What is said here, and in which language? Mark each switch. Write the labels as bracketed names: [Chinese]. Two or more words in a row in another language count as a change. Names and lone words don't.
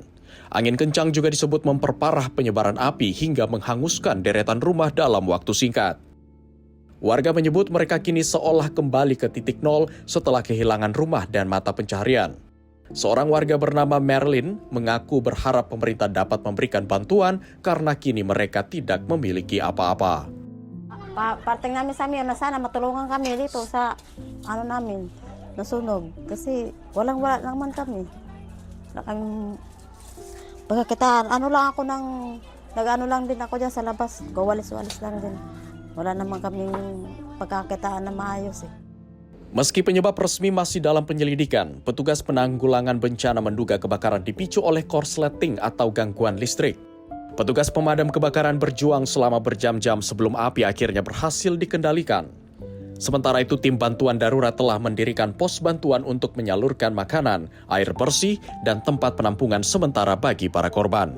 [Indonesian] Angin kencang juga disebut memperparah penyebaran api hingga menghanguskan deretan rumah dalam waktu singkat. Warga menyebut mereka kini seolah kembali ke titik nol setelah kehilangan rumah dan mata pencaharian. Seorang warga bernama Merlin mengaku berharap pemerintah dapat memberikan bantuan karena kini mereka tidak memiliki apa-apa. [Filipino] Parting namin sa amin na sana matulungan kami dito sa namin nasunog kasi wala naman kami. Wala kami pagkakitaan. Nag-ano lang din ako diyan sa labas. Gawalis-walis lang din. Wala naman kaming pagkakitaan na maayos eh. [Indonesian] Meski penyebab resmi masih dalam penyelidikan, petugas penanggulangan bencana menduga kebakaran dipicu oleh korsleting atau gangguan listrik. Petugas pemadam kebakaran berjuang selama berjam-jam sebelum api akhirnya berhasil dikendalikan. Sementara itu, tim bantuan darurat telah mendirikan pos bantuan untuk menyalurkan makanan, air bersih, dan tempat penampungan sementara bagi para korban.